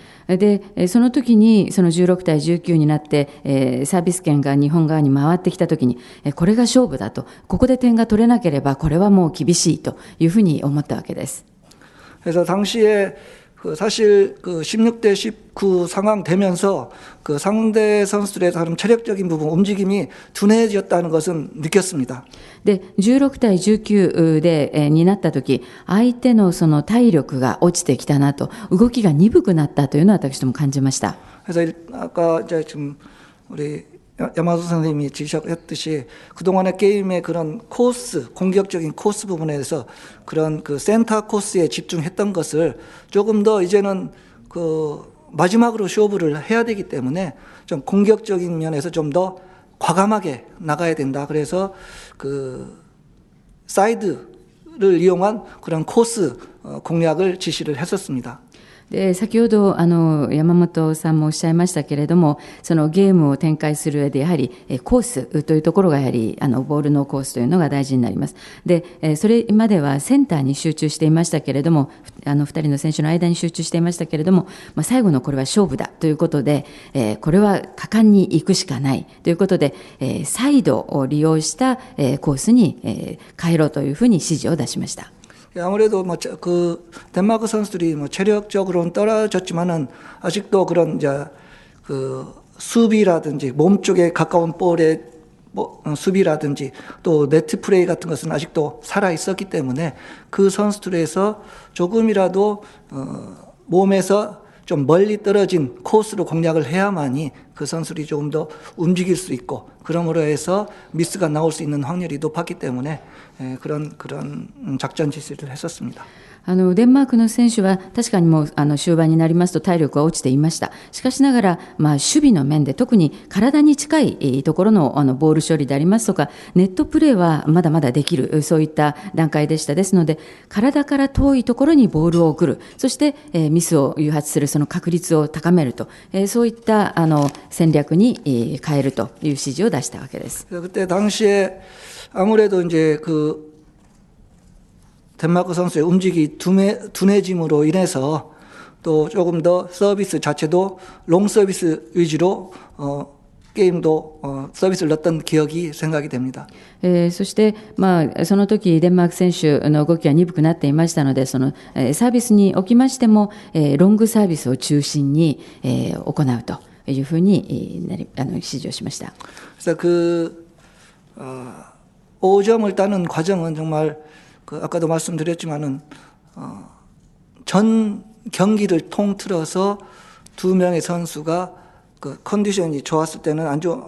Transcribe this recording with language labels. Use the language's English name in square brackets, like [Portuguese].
[Japanese] でその時にその16対19になって、サービス権が日本側に回ってきた時に、これが勝負だと、ここで点が取れなければこれはもう厳しいというふうに思ったわけです。 [Korean] 그래서 당시에 사실 그 16대 19 상황 되면서 그 상대 선수들의 다른 체력적인 부분, 움직임이 둔해졌다는 것은 느꼈습니다. [Japanese] で16対19で、になった時、相手のその体力が落ちてきたなと、動きが鈍くなったというのは私ども感じました。 [Korean] 그래서 아까 이제 지금 우리 야마도 선생님이 지적했듯이 그동안의 게임의 그런 코스, 공격적인 코스 부분에 대해서 그런 그 센터 코스에 집중했던 것을 조금 더 이제는 그 마지막으로 쇼부를 해야 되기 때문에 좀 공격적인 면에서 좀 더 과감하게 나가야 된다. 그래서 그 사이드를 이용한 그런 코스 공략을 지시를 했었습니다. [Japanese] で先ほど山本さんもおっしゃいましたけれども、そのゲームを展開する上でやはりコースというところがやはりボールのコースというのが大事になります。でそれまではセンターに集中していましたけれども、2人の選手の間に集中していましたけれども、最後のこれは勝負だということで、これは果敢に行くしかないということで、サイドを利用したコースに変えろというふうに指示を出しました。 [Korean] 아무래도 그 덴마크 선수들이 체력적으로는 떨어졌지만은 아직도 그런 이제 그 수비라든지 몸 쪽에 가까운 볼의 수비라든지 또 네트 플레이 같은 것은 아직도 살아 있었기 때문에 그 선수들에서 조금이라도 몸에서 좀 멀리 떨어진 코스로 공략을 해야만이 그 선수들이 조금 더 움직일 수 있고, 그러므로 해서 미스가 나올 수 있는 확률이 높았기 때문에 그런 작전 지시를 했었습니다. [Japanese] デンマークの選手は確かにもう終盤になりますと体力は落ちていました。しかしながら、守備の面で特に体に近いところのボール処理でありますとか、ネットプレーはまだまだできる、そういった段階でした。ですので、体から遠いところにボールを送る、そしてミスを誘発するその確率を高めると、そういった戦略に変えるという指示を出したわけです。 [Korean] 그때 당시에 아무래도 이제 그 덴마크 선수의 움직임이 둔해짐으로 인해서 또 조금 더 서비스 자체도 롱 서비스 위주로 게임도 서비스를 넣었던 기억이 생각이 됩니다. [Japanese] そして、その時デンマーク選手の動きは鈍くなっていましたので、そのサービスにおきましてもロングサービスを中心に行うというふうに指示をしました。 [Korean] 그래서 그 5점을 따는 과정은 정말 그 아까도 말씀드렸지만은 전 경기를 통틀어서 두 명의 선수가 그 컨디션이 좋았을 때는 안